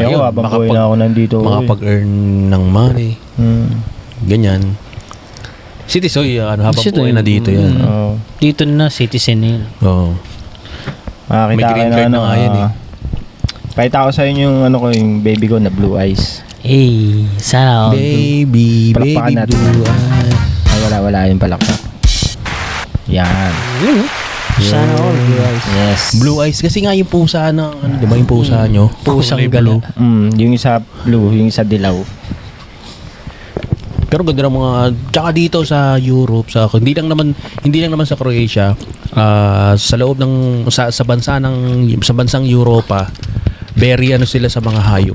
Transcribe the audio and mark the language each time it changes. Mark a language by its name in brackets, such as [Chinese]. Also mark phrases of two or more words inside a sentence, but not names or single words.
[Filipino] Ayun, habang buhay na ako nandito. makapag-earn ng money. Mm. Ganyan. Si Tisoy, habang Si buhay Tisoy, na dito yan. Oo. Dito na, citizen na yun. Oo. Makakita May ka green na card na nga yan eh. Pakita ko sa inyo yung ano ko, yung baby ko na [English] blue eyes. [Filipino] Sana all. Baby, Palakpakan baby natin. [English] blue eyes. [Filipino] Ay, wala yung palakpak. Yan. Sana all, guys. Yes. [English] Blue eyes [Filipino] kasi nga yung pusa ng ano, 'di ba yung pusa nyo? Pusang Kulay gala. blue. Yung isa blue, yung isa dilaw. Pero ganda ng mga tsaka dito sa Europe hindi lang naman sa Croatia, sa loob ng sa bansang Europa, very ano sila sa mga hayop.